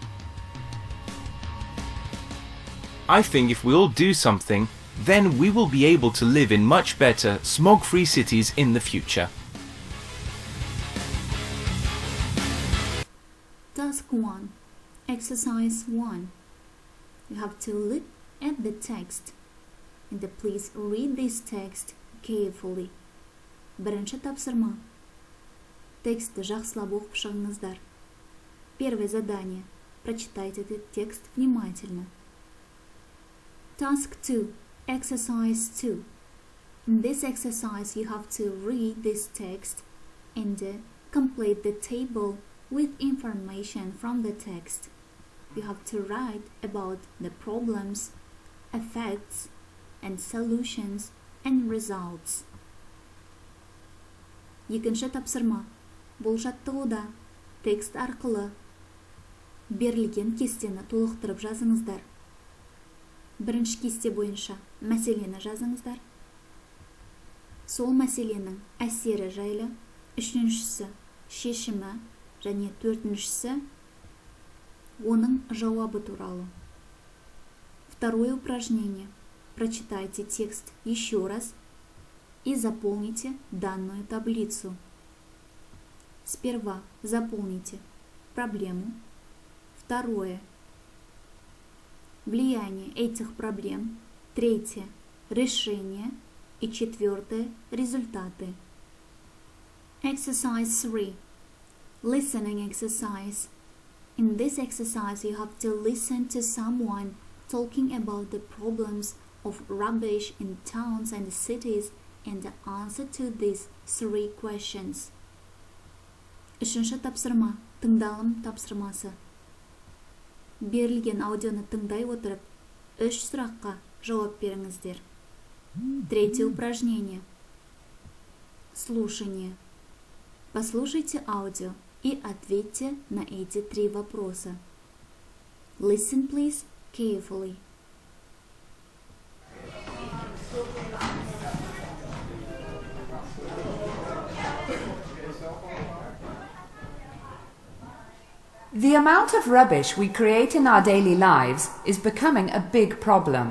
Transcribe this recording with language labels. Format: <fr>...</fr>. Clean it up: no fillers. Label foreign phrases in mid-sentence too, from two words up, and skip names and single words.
<en>I think if we all do something, then we will be able to live in much better, smog-free cities in the future. Task 1. Exercise 1. You have to look at the text and please read this text carefully.</en> <kk>Бірінші тапсырма. Тексті жақсылап оқып шығыңыздар.</kk> <ru>Первое задание. Прочитайте этот текст внимательно.</ru> <en>Task 2. Exercise 2. In this exercise, you have to read this text and complete the table with information from the text. You have to write about the problems, effects, and solutions and results.</en> <kk>Екінші тапсырма. Бұл жаттығуда текст арқылы берілген кестені толықтырып жазыңыздар. Бірінші кесте бойынша мәселені жазыңыздар. Сол мәселенің әсері жайлы, үшіншісі шешімі және төртіншісі оның жауабы туралы.</kk> <ru>Второе упражнение. Прочитайте текст еще раз и заполните данную таблицу. Сперва заполните проблему. Второе. Влияние этих проблем. Третье. Решение. И четвертое. Результаты.</ru> <en>Exercise 3. Listening exercise. In this exercise, you have to listen to someone talking about the problems of rubbish in towns and cities and answer to these 3 questions.</en> <kk>Үшінші тапсырма. Тыңдалым тапсырмасы. Берілген аудионы тыңдай отырып, 3 сұраққа жауап беріңіздер.</kk> <ru>Третье упражнение. Слушание. Послушайте аудио и ответьте на эти 3 вопроса.</ru> <en>Listen, please, carefully. The amount of rubbish we create in our daily lives is becoming a big problem.</en>